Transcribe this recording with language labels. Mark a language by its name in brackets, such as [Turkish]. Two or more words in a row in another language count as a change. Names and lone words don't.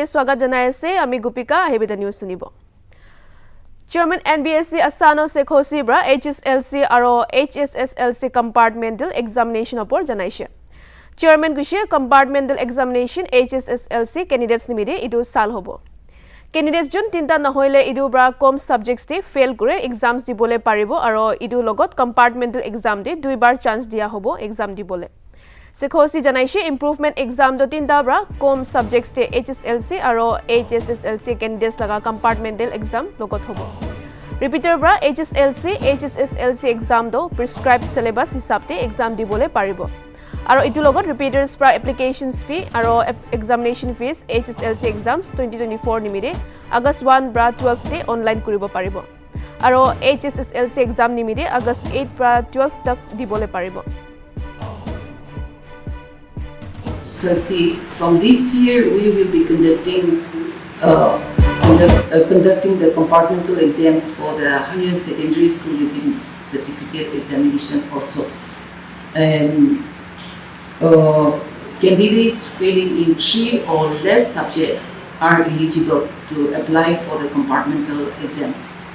[Naga Pidgin] swagat janai ase ami Gupika ahibida news sunibo Chairman NBSC Hslc Hsslc bra HSLC aro HSSLC [English] compartmental examination [Naga Pidgin] opor janaise Chairman guise [English] compartmental examination [Naga Pidgin] HSSLC candidates nimide idu sal hobo Candidates jun tinta nahoile idu bra kom subjects te fail kore exams dibole paribo aro idu logot compartmental exam de duibar chance dia hobo exam dibole Hsslc janaise [English] improvement exam [Naga Pidgin] do tinta bra kom subjects te HSLC aro HSSLC candidates laga [English] compartmental exam [Naga Pidgin] logot hobo Repeater bra HSLC HSSLC exam do [English] prescribed syllabus [Naga Pidgin] hisab te exam dibole paribo aro itu logot repeaters bra [English] applications fee [Naga Pidgin] aro [English] examination fees [Naga Pidgin] HSLC exams 2024 nimide August 1 bra 12 te online kuribo paribo aro HSSLC exam nimide August 8 bra 12 tak dibole paribo Hslc, [English] from this year we will be conducting the compartmental exams for the higher secondary school living certificate examination also. And candidates failing in 3 or less subjects are eligible to apply for the compartmental exams.